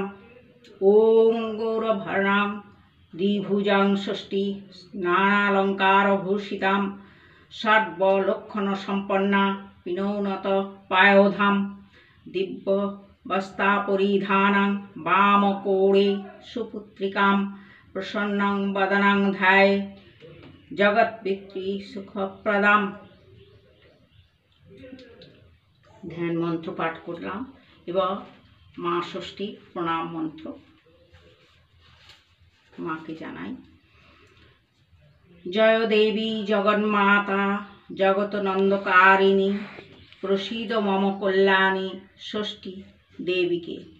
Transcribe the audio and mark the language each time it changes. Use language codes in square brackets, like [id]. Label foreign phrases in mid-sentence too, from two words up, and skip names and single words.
[sa] ওম গৌরভার্ণাং দ্বিভুজাং ষষ্ঠী নানালঙ্কার ভূষিতাম সর্বলক্ষণ সম্পন্না পিনৌনত পায়োধাম দিব্য বস্তা পরিধানাং বামকৌড়ে সুপুত্রিকাম প্রসন্নং বদনাং ধ্যায়ে জগৎপিত্রী সুখপ্রদাম। [bn] ধ্যান মন্ত্র পাঠ করলাম। এবার মা ষষ্ঠী প্রণাম মন্ত্র মাকে জানাই। [sa] জয় দেবী জগন্মাতা জগৎনন্দকারিণী প্রসীদ মম কল্যাণী ষষ্ঠী দেবীকে।